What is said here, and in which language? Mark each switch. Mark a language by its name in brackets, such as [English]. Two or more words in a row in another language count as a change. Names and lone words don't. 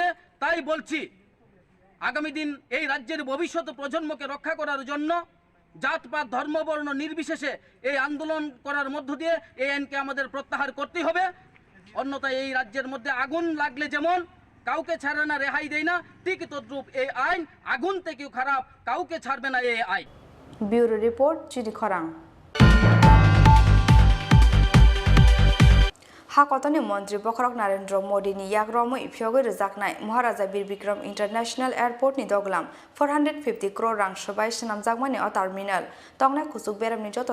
[Bangla] তাই বলছি, আগামী দিন এই রাজ্যের ভবিষ্যৎ প্রজন্মকে রক্ষা করার জন্য জাতপাত ধর্মবর্ণ নির্বিশেষে এই আন্দোলন করার মধ্য দিয়ে এই আইনকে আমাদের প্রত্যাহার করতেই হবে। অন্যথায় এই রাজ্যের মধ্যে আগুন লাগলে যেমন কাউকে ছাড়ে না, রেহাই দেয় না, ঠিক তদ্রূপ এই আইন আগুন থেকেও খারাপ, কাউকে ছাড়বে না এই আইন। [English] Bureau report, চিনি খরাং। [Kok Borok] हाकतनि मन्त्री बखरक नरेन्द्र मोदीनि याग्रमै फियगै रोजाकनाय महाराजा बीर बिक्रम इंटरनेशनल एयारपोर्टनि दगलाम 450 करोड़ रां सोबाय सनामजाकमानि अ टार्मिनाल तंगनाय कुसुक बेरामनि जत